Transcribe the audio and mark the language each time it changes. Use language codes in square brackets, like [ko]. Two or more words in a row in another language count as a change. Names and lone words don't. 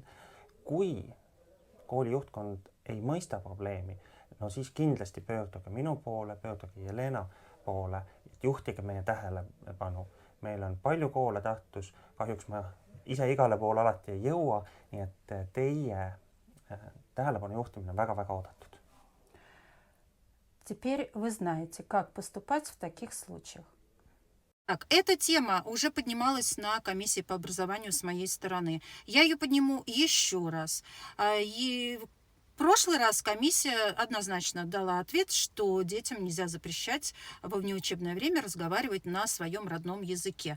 [et] Kui kooli juhtkond ei mõista probleemi, no siis kindlasti pöörduge minu poole, pöörduge Jelena poole, juhtige meie tähelepanu. Meil on palju koole Tartus, kahjuks ma ise igale poole alati ei jõua, nii et teie tähelepanu juhtimine on väga-väga oodatud. [ru] Теперь вы знаете, как поступать в таких случаях. Так, эта тема уже поднималась на комиссии по образованию с моей стороны. Я ее подниму еще раз. И прошлый раз комиссия однозначно дала ответ, что детям нельзя запрещать во внеучебное время разговаривать на своем родном языке.